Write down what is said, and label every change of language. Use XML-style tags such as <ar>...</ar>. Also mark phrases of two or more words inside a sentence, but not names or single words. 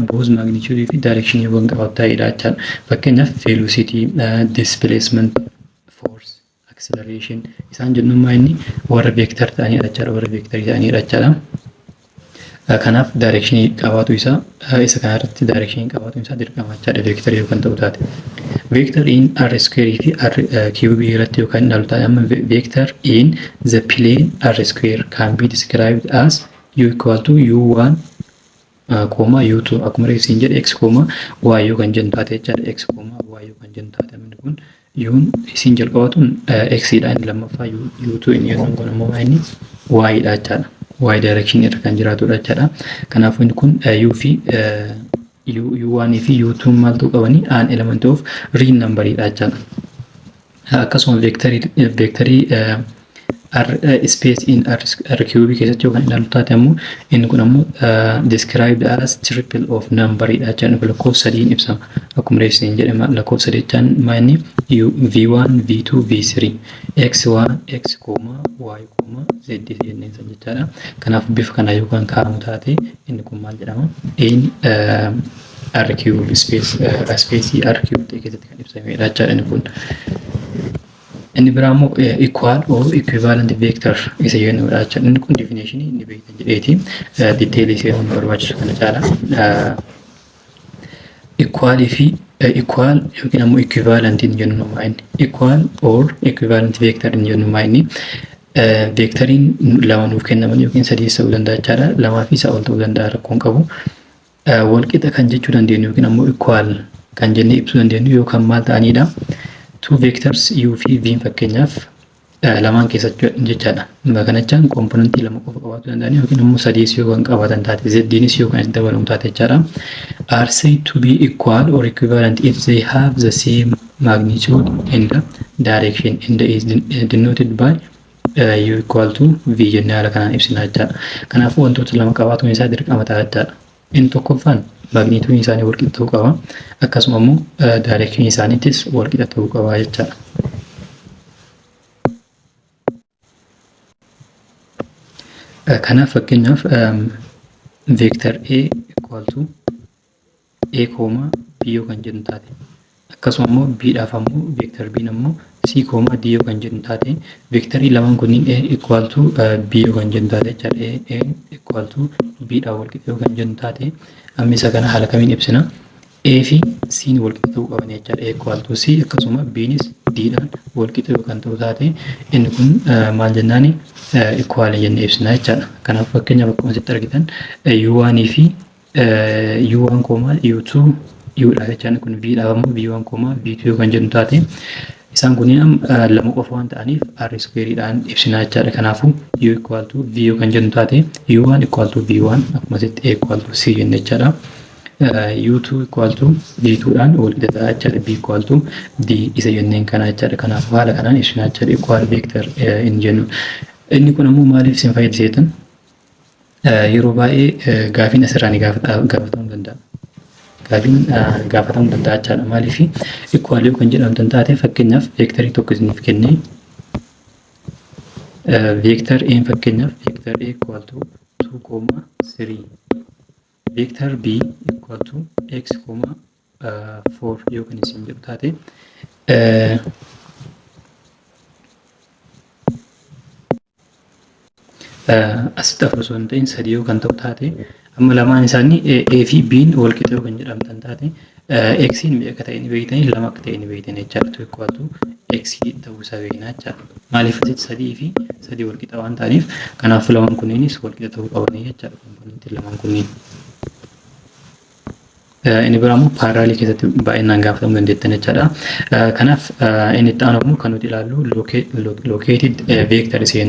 <en>Both magnitude</en> <om>fi direction yoo qabaatu ta'edha jechaadha. Fakkeenyaaf</om> <en>velocity, displacement, force, acceleration</en> <om>isaan jennuun maayini warra vector ta'anidha jechaadha. Warra vector ta'anidha jechaadha. Kanaaf direction qabaatu isaa isa kana irratti direction qabaatu isaa dirqama jechaadha vector yoo kan ta'u taate.</om> <en>Vector in R square fi R cube</en> <om>irratti yookaan ilaalu taate amma</om> <en>vector in the plane R square can be described as u equal to u1 u2</en> <om>akkuma reefsiin jedhe x, y yoo kan jennu taate jechaadha. X, y yoo kan jennu taate inni kun u'n isin jalqabatuun x dha, inni lammaffaa u2 inni jennuun kun ammoo inni y dha jechaadha. Y direction irra kan jiraatudha jechaadha. Kanaafuu inni kun u fi u1 fi u2 maaltu qabani?</om> <en>An element of real number</en> <om>dha jechaadha. Akkasuma vectorii</om> <en>space in R cube</en> <om>keessatti yoo kan ilaalu taate ammoo inni kun ammoo</om> <en>described as triple of number</en> <om>dha jechaadha. Lakkoofsa sadiin ibsama. Akkuma reefsiin jedhama lakkoofsa sadii jechaan maayini v1, v2, v3 x1, x, y, z jenneen san jechaadha. Kanaaf bifa kana yookaan kaa'amu taate inni kun maal jedhama?</om> <en>In R cube space R cube</en> <om>keessatti kan ibsamedha jechaadha inni kun. Inni biraa immoo</om> <en>equal or equivalent vector</en> <om>isa jennudha jechaadha. Inni kun definition inni beektan jedheeti detail ishee waan barbaachisu kana caala. Equal fi equal yookiin ammoo equivalent hin jennu inni</om> <en>equal or equivalent vector</en> <om>hin jennu inni vectoriin lama nuuf kennaman yookiin sadii ta'uu danda'a jechaadha. Lamaa fi isaa ol ta'uu danda'a rakkoon qabu. Walqixa kan jechuu dandeenyu yookiin ammoo equal kan jennee ibsuu dandeenyu yookaan maal ta'anidha.</om> <en>Two vectors</en> <om>u fi v fakkeenyaaf lamaan keessatti jechaadha. Kana jechaan komponentii lama qofa qabaatu danda'ani yookiin ammoo sadiis yoo kan qabaatan taate zdiinis yoo kan itti dabalamu taate jechaadha.</om> <en>Are said to be equal or equivalent if they have the same magnitude in the direction and is denoted by u equal to v</en> <om>jennee haala kanaan ibsina jechaadha. Kanaafuu wantoota lama qabaatuun isaa dirqama ta'a jechaadha. Inni tokkoffaan magnituudiin isaanii walqixa ta'uu qaba. Akkasuma immoo direction isaaniitis walqixa ta'uu qaba jechaadha. Kanaaf fakkeenyaaf</om> <en>vector A equal to A,</en> <om>B yoo kan jedhu taate akkasuma immoo B dhaaf ammoo vector B ammoo C, D yoo kan jedhu taate vectorii lamaan kunniin</om> <en>A equal to B</en> <om>yoo kan jedhu taate jechaadha.</om> <en>A equal to B</en> <om>dhaan walqixa yoo kan jedhu taate amma isa kana haala kamiin ibsina? A fi C ni walqixa ta'uu qaban jechaadha.</om> <en>A equal to C</en> <om>akkasuma B'nis D dhaan walqixa yoo kan ta'u taate inni kun maal jennaani? Equal jennee ibsina jechaadha. Kanaaf fakkeenyaaf akkuma asitti argitan U1 fi U1, U2 U dha jechaadha. Kun V dhaaf ammoo V1, V2 yoo kan jedhu taate isaan kunniin lama qofa waan ta'aniif R square dhaan ibsina jechaadha. Kanaafuu</om> <en>U equal to V</en> <om>yoo kan jedhu taate</om> <en>U1 equal to V1</en> <om>akkuma asitti</om> <en>A equal to C</en> <om>jennee jechaadha.</om> <en>U2 equal to V2</en> <om>dhaan walqixa ta'a jechaadha.</om> <en>B equal to D</en> <om>isa jenneen kana jechaadha. Kanaafuu haala kanaan ibsina jechaadha</om> <en>equal vector</en> <om>hin jennu. Inni kun ammoo maaliif isin fayyada? Yeroo baay'ee gaafiin asirraa ni gaafatamuu danda'a. Gaafiin gaafatamuu danda'a jechaadha. Maaliif equal yoo kan jedhamtu taate fakkeenyaaf vectorii tokko isiniif kennee</om> <en>vector A</en> <om>fakkeenyaaf</om> <en>vector A equal to 2, 3 vector B equal to x, 4</en> <om>yoo kan isin jedhu taate asitti afur osoo hin ta'in sadii yoo kan ta'u taate amma lamaan isaanii A fi B'n walqixa yoo kan jedhamtan taate X'n meeqa ta'e ni beektanii lama akka ta'e ni beektanii jechaadha. Tu</om> <en>equal to X</en> <om>ta'uu isaa beeknaa jechaadha. Maaliif asitti sadii fi sadii walqixa waan ta'aniif kanaaf lamaan kunniinis walqixa ta'uu qabanii jechaadha komponentiin lamaan kunniin. Inni biraa immoo paaraalii keessatti baay'inaan gaafatamuu dandeettan jechaadha. Kanaaf inni itti aanu immoo kan nuti ilaallu</om> <en>located vector</en> <om>jennu.</om>